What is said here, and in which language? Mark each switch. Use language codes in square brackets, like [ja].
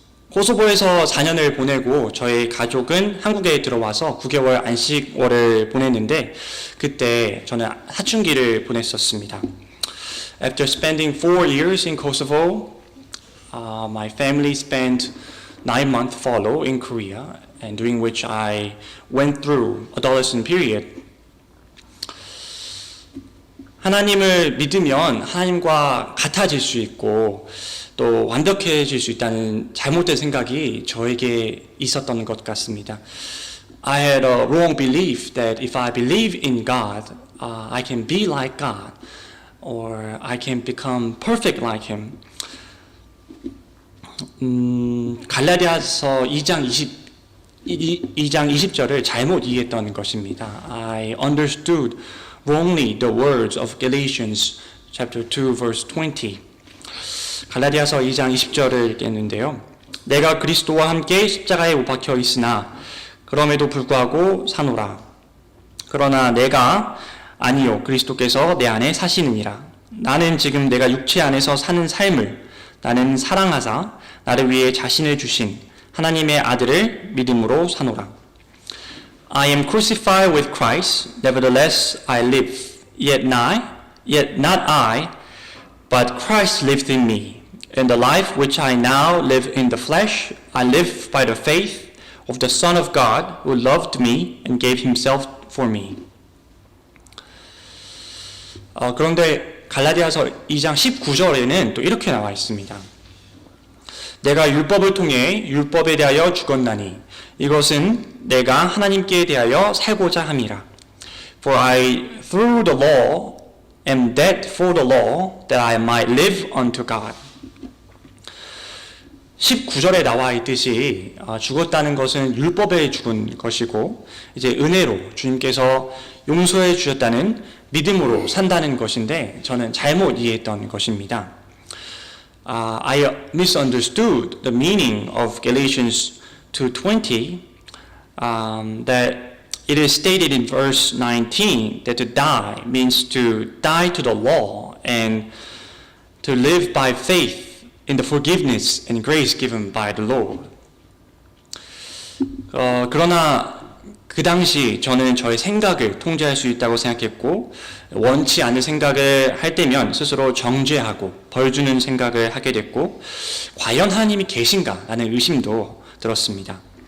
[ko] 코소보에서 4년을 보내고 저희 가족은 한국에 들어와서 9개월 안식월을 보냈는데 그때 저는 사춘기를 보냈었습니다. [en] After spending 4 years in Kosovo, my family spent 9-month follow in Korea, and during which I went through adolescent period. [ko] 하나님을 믿으면 하나님과 같아질 수 있고 또 완벽해질 수 있다는 잘못된 생각이 저에게 있었던 것 같습니다. [en] I had a wrong belief that if I believe in God, I can be like God, or I can become perfect like Him. [ko] 갈라디아서 2장 20절을 잘못 이해했던 것입니다. [en] I understood wrongly the words of Galatians chapter 2 verse 20. [ko] 갈라디아서 2장 20절을 읽겠는데요. 내가 그리스도와 함께 십자가에 못 박혀 있으나 그럼에도 불구하고 사노라. 그러나 내가 아니요 그리스도께서 내 안에 사시느니라. 나는 지금 내가 육체 안에서 사는 삶을 나는 사랑하사 나를 위해 자신을 주신 하나님의 아들을 믿음으로 사노라. [en] I am crucified with Christ, nevertheless I live, yet not I, but Christ lives in me. In the life which I now live in the flesh, I live by the faith of the Son of God who loved me and gave himself for me. [ko] 그런데 갈라디아서 2장 19절에는 또 이렇게 나와 있습니다. 내가 율법을 통해 율법에 대하여 죽었나니 이것은 내가 하나님께 대하여 살고자 함이라. [en] For I through the law am dead for the law that I might live unto God. [ko] 19절에 나와 있듯이 죽었다는 것은 율법에 죽은 것이고 이제 은혜로 주님께서 용서해 주셨다는 믿음으로 산다는 것인데 저는 잘못 이해했던 것입니다. [en] I misunderstood the meaning of Galatians 2:20 that it is stated in verse 19 that to die means to die to the law and to live by faith in the forgiveness and grace given by the Lord. [ko] 그러나 그 당시 저는 저의 생각을 통제할 수 있다고 생각했고 원치 않은 생각을 할 때면 스스로 정죄하고 벌 주는 생각을 하게 됐고 과연 하나님이 계신가 라는 의심도 들었습니다.